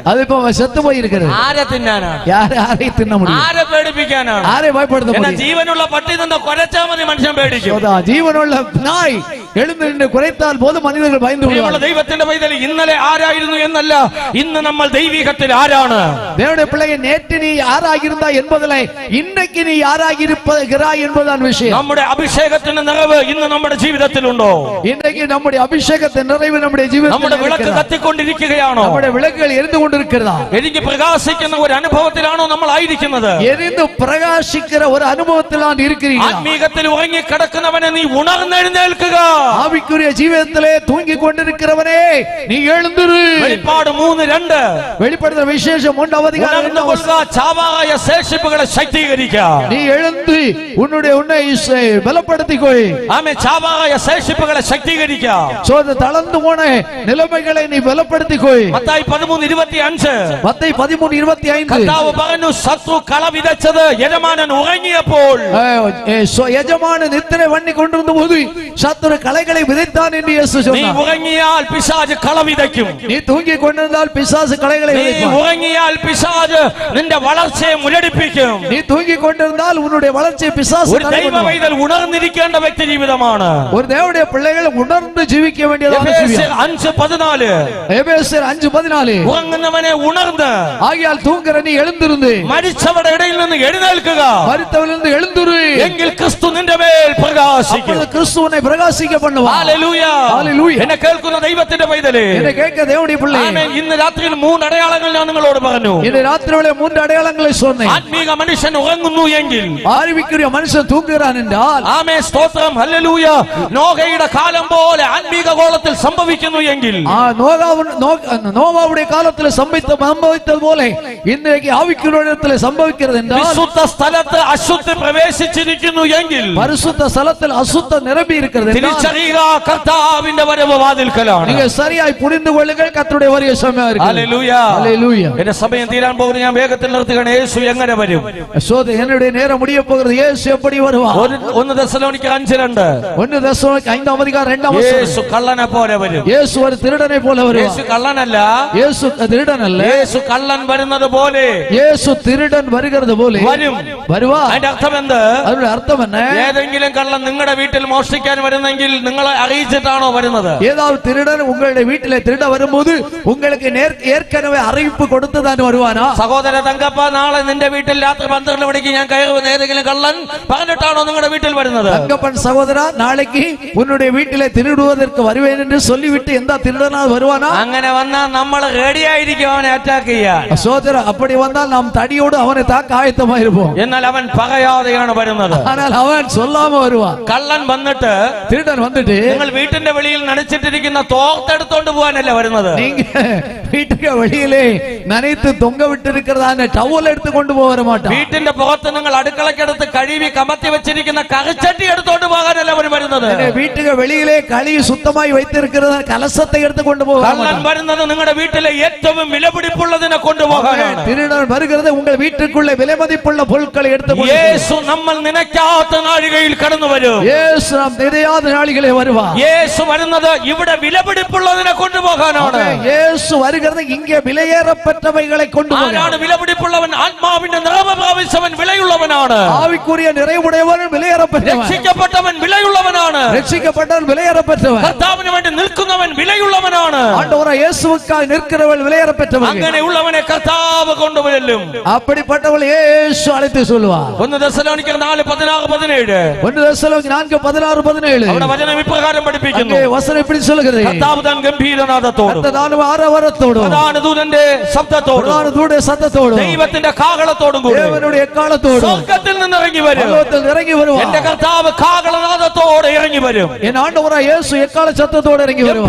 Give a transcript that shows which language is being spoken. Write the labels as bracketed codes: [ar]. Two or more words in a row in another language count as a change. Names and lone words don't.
[ta] அது இப்ப செத்து போய் இருக்கிறது. [ml] ആരെ തിന്നാനാണ്? [ta] யாரையும் தின்ன முடியும்? [ml] ആരെ പേടിപ്പിക്കാനാണ്? [ta] யாரை பயப்படுத்த [ml] എന്നാ [ta] முடியும்? [ml] ജീവനുള്ള പട്ടി നിന്ന് കുരച്ചാൽ മതി മനുഷ്യൻ പേടിക്കും. [ta] ஜீவனுள்ள நாய் எழுந்து நின்று குறைத்தால் போது மனிதர்கள் பயந்து [ml] പ്രിയമുള്ള ദൈവത്തിന്റെ പൈതൽ, ഇന്നലെ ആരായിരുന്നു എന്നല്ല, ഇന്ന് നമ്മൾ ദൈവികത്തിൽ ആരാണ്? [ta] தேவனுடைய பிள்ளையை நேற்று நீ யாராக இருந்தா என்பதில் இன்றைக்கு நீ யாராக இருக்கிறாய் என்பதுதான் விஷயம். [ml] നമ്മുടെ അഭിഷേകത്തിന്റെ നിറവ് ഇന്ന് നമ്മുടെ ജീവിതത്തിലുണ്ടോ? [ta] இன்றைக்கு நம்முடைய அபிஷேகத்தின் நிறைவு நம்முடைய [ml] നമ്മുടെ [ta] ஜீவிதத்தில் [ml] വിളക്ക് [ta] இருக்கிறதா? [ml] കത്തിക്കൊണ്ടിരിക്കുകയാണോ? [ta] நம்முடைய விளக்குகள் எரிந்து கொண்டிருக்கிறதா? [ml] എനിക്ക് പ്രകാശിക്കുന്ന ഒരു അനുഭവത്തിലാണോ നമ്മൾ ആയിരിക്കുന്നത്? [ta] எரிந்து பிரகாசிக்கிற ஒரு அனுபவத்தில் நான் இருக்கிறீர்களா? [ml] ആത്മീകത്തിൽ ഉറങ്ങി കിടക്കുന്നവനെ നീ ഉണർന്നെഴുന്നേൽക്കുക. [ta] ஆவிக்குரிய ஜீவிதத்திலே தூங்கி கொண்டிருக்கிறவனே நீ எழுந்திரு. [ml] വെളിപ്പാട് 3:2. [ta] வெளிப்படுத்தல் விசேஷம் 1 அதிகாரம் [ml] ഉണർന്നു കൊള്ളുക, ചാവായ ശേഷിപ്പുകളെ ശക്തീകരിക്കുക. [ta] நீ எழுந்து உன்னை பலப்படுத்திக்கொள். [ml] ആമേൻ. ചാവായ ശേഷിപ്പുകളെ ശക്തീകരിക്കുക. [ta] சோத தளர்ந்து போன நிலைமைகளை நீ பலப்படுத்திக்கொள். [ml] മത്തായി 13:25. [ta] மத்தேயு 13:25 [ml] കർത്താവ് പറഞ്ഞു, ശത്രു കള വിതച്ചത് യജമാനൻ ഉറങ്ങിയപ്പോൾ. [ta] யஜமான நித்திரை பண்ணி கொண்டிருந்த போது சத்துரு களைகளை விதைத்தான் என்று இயேசு [ml] നീ [ta] சொன்னார். [ml] ഉറങ്ങിയാൽ പിശാച് കള വിതയ്ക്കും. [ta] நீ தூங்கி கொண்டிருந்தால் பிசாசு களைகளை [ml] നീ [ta] விதைப்பான். [ml] ഉറങ്ങിയാൽ പിശാച് നിന്റെ വളർച്ചയെ മുരടിപ്പിക്കും. [ta] நீ தூங்கி கொண்டிருந்தால் உன்னுடைய வளர்ச்சியை பிசாசு [ml] ഒരു ദൈവ [ta] தடுக்கும். [ml] പൈതൽ ഉണർന്നിരിക്കേണ്ട വ്യക്തി ജീവിതമാണ്. [ta] ஒரு தேவனுடைய பிள்ளைகள் உணர்ந்து ஜீவிக்க வேண்டியதான [ml] എഫേസ്യർ [ta] ஜீவியம். 5:14. எபேசியர் 5:14 [ml] ഉറങ്ങുന്നവനെ ഉണർന്ന് [ta] ஆகியால் தூங்குற நீ எழுந்திருந்து [ml] മരിച്ചവരുടെ ഇടയിൽ നിന്ന് എഴുന്നേൽക്കുക. [ta] மரித்தவரிலிருந்து எழுந்திரு, [ml] എങ്കിൽ ക്രിസ്തു നിന്റെ മേൽ പ്രകാശിക്കും. [ta] அப்பொழுது கிறிஸ்து உன்னை பிரகாசிக்க பண்ணுவார். [ml] ഹല്ലേലൂയ. ഹല്ലേലൂയ. എന്നെ കേൾക്കുന്ന ദൈവത്തിന്റെ പൈതലേ, [ta] என்னை கேட்க தேவனுடைய பிள்ளை, [ml] ആമേൻ. ഇന്ന് രാത്രിയിൽ 3 അടയാളങ്ങൾ ഞാൻ നിങ്ങളോട് പറഞ്ഞു. [ta] இன்று ராத்திரியிலே 3 அடையாளங்களை சொன்னேன். [ml] ആത്മീക മനുഷ്യൻ ഉറങ്ങുന്നു എങ്കിൽ, [ta] ஆவிக்குரிய மனுஷன் தூங்குகிறான் என்றால், [ml] ആമേൻ, സ്തോത്രം, ഹല്ലേലൂയ, നോഹയുടെ കാലം പോലെ ആത്മീക ഗോളത്തിൽ സംഭവിക്കുന്നു എങ്കിൽ, [ta] நோவாவுடைய காலத்தில் சம்பவித்தது போல இன்றைக்கு ஆவிக்குரியத்தில் சம்பவிக்கிறது என்றால், [ml] വിശുദ്ധ സ്ഥലത്ത് അശുദ്ധി പ്രവേശിച്ചിരിക്കുന്നു എങ്കിൽ, [ta] பரிசுத்த ஸ்தலத்தில் அசுத்தம் நிரம்பி இருக்கிறது என்றால், [ml] തിരിച്ചറിയുക, കർത്താവിന്റെ വരവ് വാതിൽക്കലാണ്. [ta] நீங்க சரியாய் புரிந்து கொள்ளுங்கள், கர்த்தருடைய வருகை சமயம் இருக்கிறது. [ml] ഹല്ലേലൂയ. [ta] ஹல்லேலூயா. [ml] എന്റെ സമയം തീരാൻ പോകുന്നു. ഞാൻ വേഗത്തിൽ നിർത്തുകയാണ്. യേശു എങ്ങനെ വരും? [ta] சோதனை என்னுடைய நேரம் முடிய போகிறது. இயேசு எப்படி வருவார்? [ml] 1 തെസ്സലോനിക്കർ 5:2. [ta] 1 தெசலோனிக்கர் 5 அதிகாரம் 2 வசனம். [ml] യേശു കള്ളനെ പോലെ വരും. [ta] இயேசு ஒரு திருடனை போல [ml] യേശു [ta] வருவார். [ml] കള്ളനല്ല, [ta] இயேசு திருடன் அல்ல, [ml] യേശു കള്ളൻ വരുന്നത് പോലെ [ta] இயேசு திருடன் வருகிறது போல [ml] വരും. [ta] வருவார். [ml] അതിന്റെ അർത്ഥം എന്ത്? [ta] அதனுடைய அர்த்தம் என்ன? [ml] ഏതെങ്കിലും കള്ളൻ നിങ്ങളുടെ വീട്ടിൽ മോഷ്ടിക്കാൻ വരുന്നെങ്കിൽ നിങ്ങളെ അറിയിച്ചിട്ടാണോ വരുന്നത്? [ta] ஏதாவது திருடன் உங்களுடைய வீட்டிலே திருட வரும்போது உங்களுக்கு ஏற்கனவே அறிவிப்பு கொடுத்து தான் வருவானா? [ml] സഹോദര തങ്കപ്പ, നാളെ നിന്റെ വീട്ടിൽ രാത്രി 12 മണിക്ക് ഞാൻ കയറുന്ന ഏതെങ്കിലും കള്ളൻ പറഞ്ഞിട്ടാണോ നിങ്ങളുടെ വീട്ടിൽ വരുന്നത്? [ta] தங்கப்பன் சகோதரா, நாளைக்கு உன்னுடைய வீட்டிலே திருடுவதற்கு வருவேன் என்று சொல்லிவிட்டு எந்த திருடனா வருவானா? [ml] അങ്ങനെ വന്നാൽ നമ്മൾ റെഡി ആയിരിക്കും അവനെ അറ്റാക്ക് ചെയ്യാൻ. [ta] சகோதரா, அப்படி வந்தால் நாம் தடியோடு அவனை தாக்க ஆயத்தமாக இருப்போம். [ml] എന്നാൽ അവൻ പറയാതെയാണ് വരുന്നത്. [ta] ஆனால் அவன் சொல்லாம வருவான். [ml] കള്ളൻ വന്നിട്ട് [ta] திருடன் வந்துட்டு [ml] നിങ്ങൾ വീട്ടിന്റെ വെളിയിൽ നനച്ചിട്ടിരിക്കുന്ന തോർത്തെടുത്തോണ്ട് പോകാനല്ല വരുന്നത്. [ta] நீங்க வீட்டுக்கு வெளியிலே நனைத்து தொங்க விட்டு இருக்கிறதான டவல் எடுத்து கொண்டு போக வர மாட்டான். [ml] വീട്ടിന്റെ പുറത്ത് നിങ്ങൾ അടുക്കളക്കടുത്ത് കഴുകി കമത്തി വെച്ചിരിക്കുന്ന കറിച്ചട്ടി എടുത്തോണ്ട് പോകാനല്ല അവർ വരുന്നത്. [ta] வீட்டுக்கு வெளியிலே கழுவி சுத்தமாய் வைத்திருக்கிறத கலசத்தை எடுத்து கொண்டு போக வர [ml] കള്ളൻ [ta] மாட்டான். [ml] വരുന്നത് നിങ്ങളുടെ വീട്ടിലെ ഏറ്റവും വിലപിടിപ്പുള്ളതിനെ കൊണ്ടുപോകാനാണ്. [ta] திருடன் வருகிறது உங்கள் வீட்டுக்குள்ளே விலை மதிப்புள்ள பொருட்களை எடுத்து கொண்டு [ml] യേശു നമ്മൾ നനയ്ക്കാത്ത നാഴികയിൽ കടന്നു വരും. [ta] இயேசு நாம் நினையாத நாளிகளே வருவார். [ml] യേശു വരുന്നത് ഇവിടെ വിലപിടിപ്പുള്ളതിനെ കൊണ്ടുപോകാനാണ്. [ta] இயேசு வருகிறது இங்கே விலையேறப்பட்டவைகளை கொண்டு போக. [ml] ആരാണ് വിലപിടിപ്പുള്ളവൻ? ആത്മാവിന്റെ നിറവ് പ്രാപിച്ചവൻ വിലയുള്ളവനാണ്. [ta] ஆவிக்குரிய நிறைவுடையவன் விலையேறப்பட்டவன். [ml] രക്ഷിക്കപ്പെട്ടവൻ വിലയുള്ളവൻ. വിലയുള്ളവനാണ്. രക്ഷിക്കപ്പെട്ടവൻ വിലയേറപ്പെട്ടവൻ. കർത്താവിന് വേണ്ടി നിൽക്കുന്നവൻ വിലയുള്ളവനാണ്. [ta] ஆண்டவராய் இயேசுவுக்காக நிற்கிறவள் விலையேறப்பெற்றவள். [ml] അങ്ങനെയുള്ളവനെ കർത്താവ് കൊണ്ടുവരും. [ta] அப்படிப்பட்டவள் இயேசு அழைத்து சொல்வார். [ml] 1 തെസ്സലോനിക്കർ 4:16-17. [ta] 1 தெசலோனிக்கர் 4:16-17. [ml] അവിടെ വചനം ഇപ്രകാരം പഠിപ്പിക്കുന്നു. [ta] அங்கே வசனம் இப்படி சொல்கிறது. [ml] കർത്താവ് താൻ ഗംഭീരനാദത്തോടും [ta] கர்த்தர் ஆரவாரத்தோடும் [ml] പ്രധാന ദൂതന്റെ ശബ്ദത്തോടും [ta] பிரதான தூதனுடைய சத்தத்தோடும் [ml] ദൈവത്തിന്റെ കാഹളത്തോടും കൂടി [ta] தேவனுடைய எக்காலத்தோடும் [ml] സ്വർഗ്ഗത്തിൽ നിന്ന് ഇറങ്ങി വരും. [ta] பரலோகத்தில் இறங்கி வருவார். [ml] എന്റെ കർത്താവ് കാഹളനാദത്തോടെ ഇറങ്ങി വരും. [ta] என் ஆண்டவராய் இயேசு எக்கால சத்தத்தோடு இறங்கி வருவார்.